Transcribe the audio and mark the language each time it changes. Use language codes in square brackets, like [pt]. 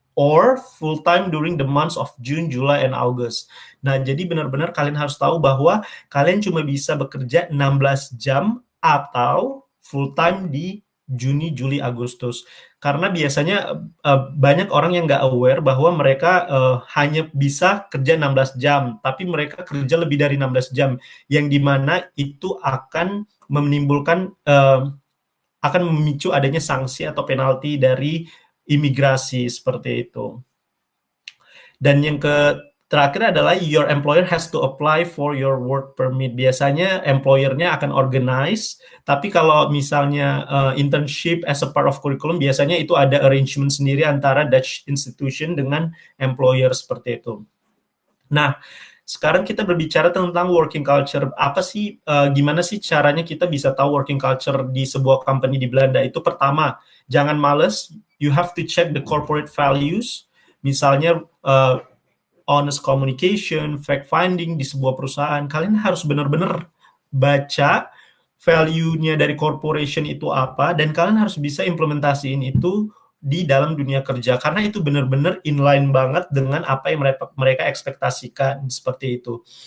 [en] or full time during the months of June, July, and August. [id] Nah, jadi benar-benar kalian harus tahu bahwa kalian cuma bisa bekerja 16 jam atau full time di Juni, Juli, Agustus. Karena biasanya banyak orang yang nggak aware bahwa mereka hanya bisa kerja 16 jam, tapi mereka kerja lebih dari 16 jam, yang dimana itu akan menimbulkan akan memicu adanya sanksi atau penalti dari imigrasi seperti itu. Dan yang terakhir adalah [en] your employer has to apply for your work permit. [id] Biasanya employer-nya akan organize, tapi kalau misalnya [en] internship as a part of curriculum, [id] biasanya itu ada arrangement sendiri antara Dutch institution dengan employer seperti itu. Nah, sekarang kita berbicara tentang working culture. Apa sih, gimana sih caranya kita bisa tahu working culture di sebuah company di Belanda? Itu pertama, jangan males. [en] You have to check the corporate values. [id] Misalnya honest communication, fact finding di sebuah perusahaan. Kalian harus benar-benar baca value-nya dari corporation itu apa, dan kalian harus bisa implementasiin itu di dalam dunia kerja, karena itu benar-benar inline banget dengan apa yang mereka ekspektasikan, seperti itu.